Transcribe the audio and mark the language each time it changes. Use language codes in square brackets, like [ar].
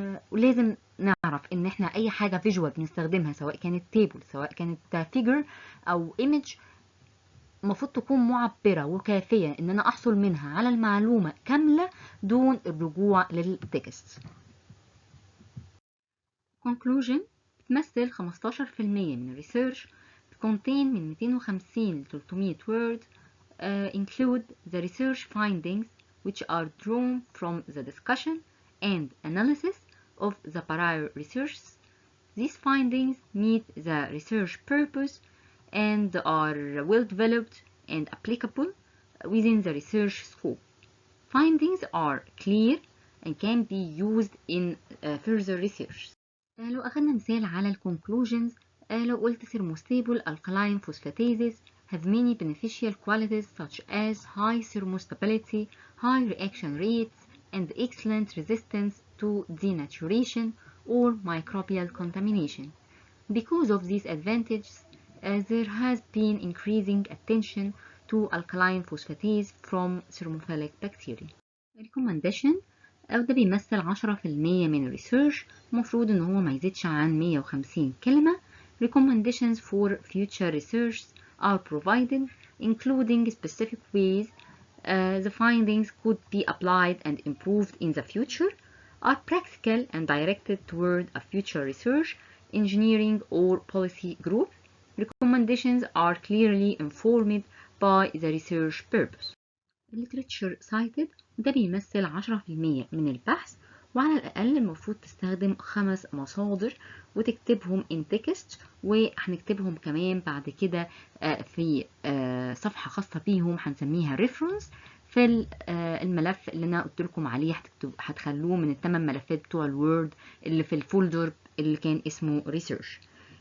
[ar] ولازم نعرف ان احنا اي حاجه فيجوال بنستخدمها سواء كانت تيبل سواء كانت فيجر او ايمج المفروض تكون معبرة وكافية ان انا احصل منها على المعلومة كاملة دون الرجوع للتكست. conclusion بتمثل 15% من الريسيرش، contain من 250 ل 300 word. [en] include the research findings which are drawn from the discussion and analysis of the prior research. These findings meet the research purpose and are well developed and applicable within the research scope. Findings are clear and can be used in further research. [ar] لو أخذنا مثال على ال conclusions، لو قلت [en] thermostable alkaline phosphatases have many beneficial qualities such as high thermostability, high reaction rates, and excellent resistance to denaturation or microbial contamination. Because of these advantages, there has been increasing attention to alkaline phosphatase from thermophilic bacteria. [ar] Recommendation ده بيمثل 10% من الريسيرش، المفروض ان هو ما يزيدش عن 150 كلمة. [en] Recommendations for future research are provided including specific ways the findings could be applied and improved in the future, are practical and directed toward a future research, engineering or policy group. Recommendations are clearly informed by the research purpose. [ar] Literature cited ده بيمثل 10% من البحث، وعلى الأقل المفروض تستخدم 5 مصادر وتكتبهم [en] in text، [ar] وهنكتبهم كمان بعد كده في صفحة خاصة بيهم هنسميها reference في الملف اللي أنا قلت لكم عليه، هتخلوه من ال8 ملفات بتوع الوورد اللي في الفولدر اللي كان اسمه research.